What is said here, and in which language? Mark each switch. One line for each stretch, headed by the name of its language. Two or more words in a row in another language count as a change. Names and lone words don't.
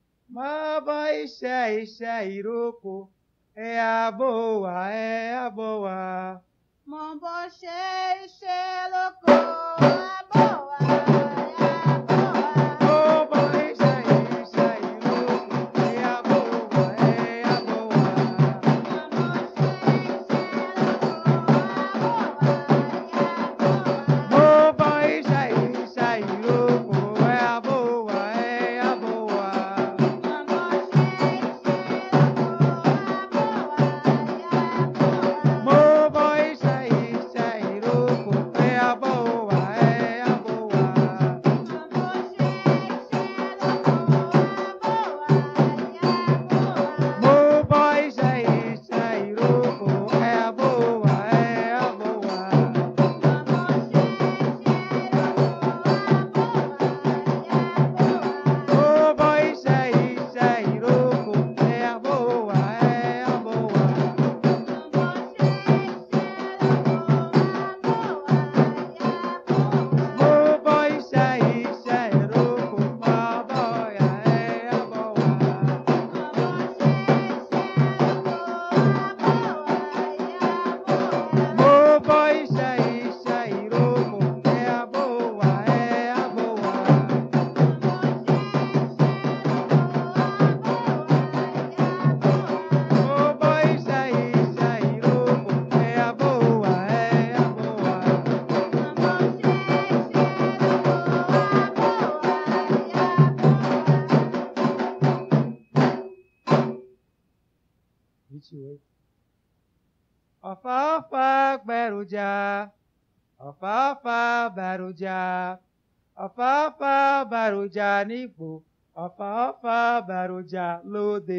Yoruba: Má bọ́ iṣẹ́ ìrókò.
Portuguese: É a boa, é a boa.
Yoruba: Mo bó ṣe iṣẹ́ lóko,
Portuguese: a boa, é a boa.
Yoruba: Mo bọ́ iṣẹ́ ìrókò.
Portuguese: É a boa, é a boa.
Yoruba: Mo bó ṣe iṣẹ́ lóko,
Portuguese: a boa, é a boa.
Yoruba: Mo bọ́ iṣẹ́ ìrókò.
Portuguese: É a boa, é a boa.
Yoruba: Mo bó ṣe iṣẹ́ lóko,
Portuguese: a boa, é a boa.
Yoruba: Mo bọ́ iṣẹ́ ìrókò.
Portuguese: É a boa, é a boa.
Yoruba: Mo bọ́ iṣẹ́ ìrókò.
Portuguese: É a boa, é a boa.
Yoruba: Mo bọ́ iṣẹ́ ìrókò. Má bọ́ya,
Portuguese: é a boa.
Yoruba: Mo bọ́ iṣẹ́ ìrókò.
Portuguese: É a boa, é a boa.
Yoruba: Mo bọ́ iṣẹ́ ìrókò.
Portuguese: É a boa, é a boa.
Yoruba: Ọ̀fàọ̀fà gbẹ̀rùjà, ọ̀fàọ̀fà bàrùjà, ọ̀fàọ̀fà bàrùjà nípò, ọ̀fàọ̀fà bàrùjà lóde.